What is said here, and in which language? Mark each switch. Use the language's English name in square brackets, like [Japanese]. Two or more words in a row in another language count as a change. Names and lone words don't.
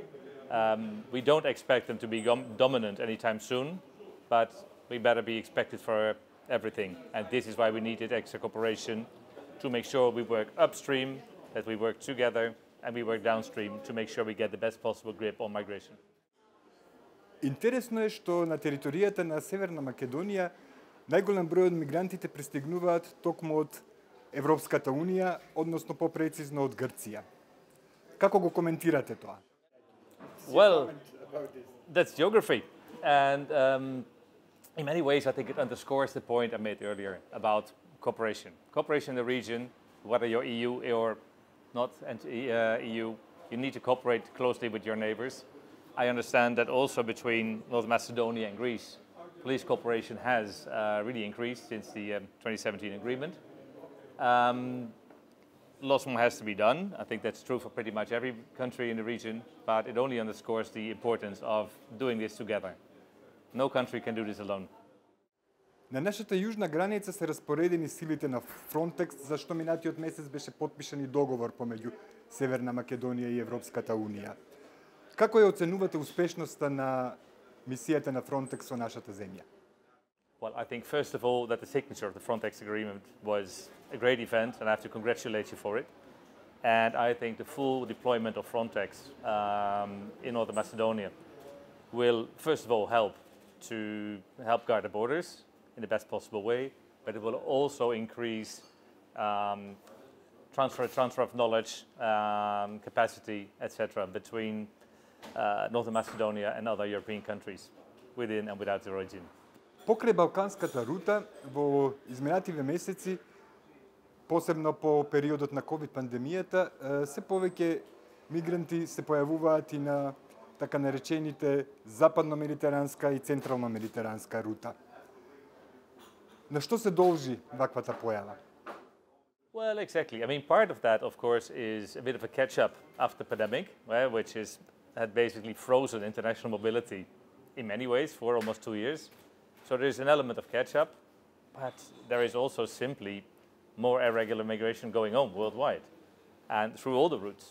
[English] We don't expect them to be dominant anytime soon, but we better be expected for everything. And this is why we needed extra cooperation to make sure we work upstream, that we work together, and we work downstream to make sure we get the best possible grip on migration. [Macedonian] Интересно е што на територијата на Северна Македонија најголем број од мигрантите пристигнуваат токму од Европската Унија, односно попрецизно од Грција. Како го коментирате тоа? [English] Well, that's geography, and in many ways I think it underscores the point I made earlier about cooperation. Cooperation in the region, whether you're EU or not EU, you need to cooperate closely with your neighbors. I understand that also between North Macedonia and Greece, police cooperation has really increased since the 2017 agreement. Lots more has to be done. I think that's true for pretty much every country in the region, but it only underscores the importance of doing this together. No country can do this alone. [Macedonian] На нашата јужна граница се распоредени силите на Frontex, зашто минатиот месец беше потпишан и договор помеѓу Северна Македонија и Европската Унија. Како ја оценувате успешноста на мисијата на Frontex во нашата земја? [English] Well, I think first of all that the signature of the Frontex agreement was a great event, and I have to congratulate you for it. And I think the full deployment of Frontex in Northern Macedonia will first of all help guard the borders in the best possible way, but it will also increase transfer of knowledge, capacity, etc. between Northern Macedonia and other European countries within and without the region. [Macedonian] Покрај Балканската рута, во изминативе месеци, посебно по периодот на COVID пандемијата, се повеќе мигранти се појавуваат и на така наречените западно-медитеранска и централно-медитеранска рута. На што се должи ваквата појава? [English] Well, exactly. I mean, part of that, of course, is a bit of a catch-up after the pandemic, which had basically frozen international mobility in many ways for almost 2 years. So there is an element of catch-up, but there is also simply more irregular migration going on worldwide and through all the routes.